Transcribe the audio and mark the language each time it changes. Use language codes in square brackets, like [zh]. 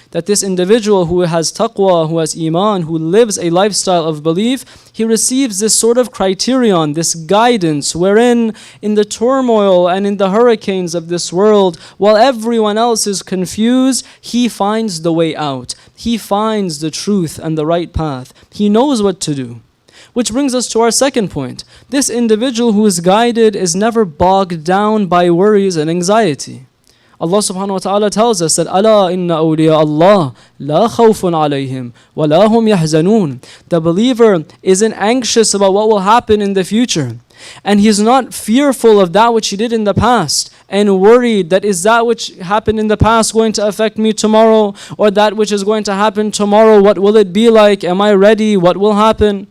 [en] That this individual who has taqwa, who has iman, who lives a lifestyle of belief, he receives this sort of criterion, this guidance, wherein in the turmoil and in the hurricanes of this world, while everyone else is confused, he finds the way out. He finds the truth and the right path. He knows what to do. Which brings us to our second point. This individual who is guided is never bogged down by worries and anxiety. Allah subhanahu wa ta'ala tells us that [ar] أَلَا إِنَّ أَوْلِيَاءَ اللَّهِ لَا خَوْفٌ عَلَيْهِمْ وَلَا هُمْ يَحْزَنُونَ. [en] The believer isn't anxious about what will happen in the future. And he's not fearful of that which he did in the past and worried that is that which happened in the past going to affect me tomorrow, or that which is going to happen tomorrow, what will it be like? Am I ready? What will happen?